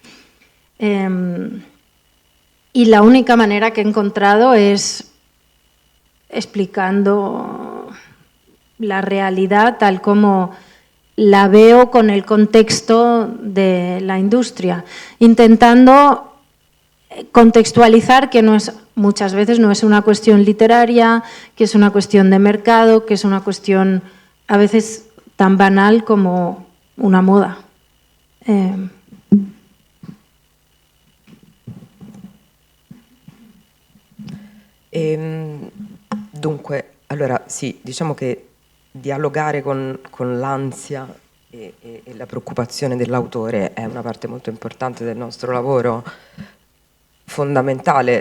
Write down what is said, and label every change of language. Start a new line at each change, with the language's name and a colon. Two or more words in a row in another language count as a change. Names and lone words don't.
Spanish: Y la única manera que he encontrado es explicando la realidad tal como la veo con el contexto de la industria, intentando contextualizar que muchas veces no es una cuestión literaria, que es una cuestión de mercado, que es una cuestión a veces tan banal como una moda.
Italian: Dunque, allora sì, diciamo che dialogare con l'ansia e la preoccupazione dell'autore è una parte molto importante del nostro lavoro, fondamentale.